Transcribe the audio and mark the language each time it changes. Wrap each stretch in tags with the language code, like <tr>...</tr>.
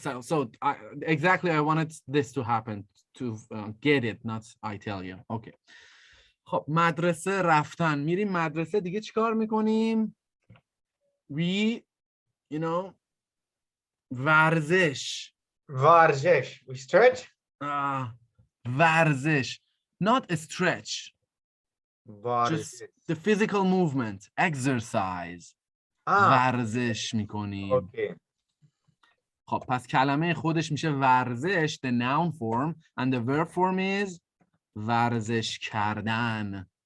<en>So exactly I wanted this to happen to get it, not I tell you.</en> <fa>Okay. خب مدرسه رفتن. میریم مدرسه، دیگه چیکار میکنیم؟ We, ورزش.</fa> <en>We stretch. ورزش. Not a stretch. Just the physical movement.</en> <fa>Exercise. ورزش میکنیم. خب پس کلمه خودش میشه ورزش, the noun form, and the verb form is ورزش کردن.</fa>